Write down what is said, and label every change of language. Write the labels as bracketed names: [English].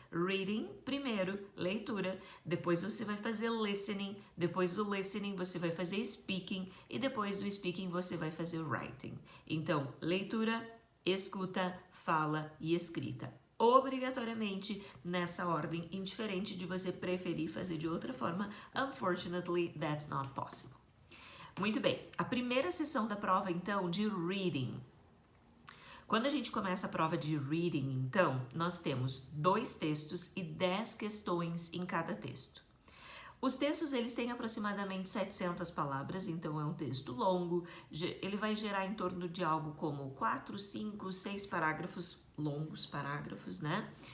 [Portuguese] Reading, primeiro, leitura, depois você vai fazer listening, depois do listening você vai fazer speaking e depois do speaking você vai fazer writing. Então, leitura, escuta, fala e escrita. Obrigatoriamente nessa ordem, indiferente de você preferir fazer de outra forma. [English] Unfortunately, that's not possible. [Portuguese] Muito bem, a primeira sessão da prova, então, de reading. Quando a gente começa a prova de reading, então, nós temos 2 textos e 10 questões em cada texto. Os textos, eles têm aproximadamente 700 palavras, então é um texto longo, ele vai gerar em torno de algo como 4, 5, 6 parágrafos, longos parágrafos, né?